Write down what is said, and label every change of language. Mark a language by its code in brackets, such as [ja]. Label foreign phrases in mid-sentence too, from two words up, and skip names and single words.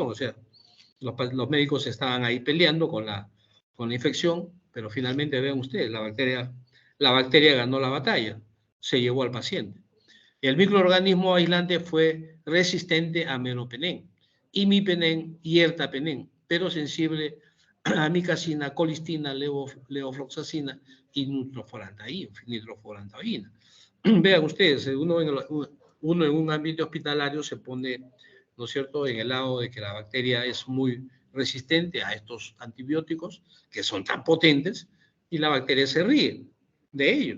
[es] O sea, los médicos estaban ahí peleando con la infección, pero finalmente, vean ustedes, la bacteria ganó la batalla, se llevó al paciente. El microorganismo aislante fue resistente a meropenem, imipenem y ertapenem, pero sensible a amicacina, colistina, levofloxacina y nitrofurantoína. Vean ustedes, uno en un ambiente hospitalario se pone, ¿no es cierto?, en el lado de que la bacteria es muy resistente a estos antibióticos que son tan potentes y la bacteria se ríe de ellos.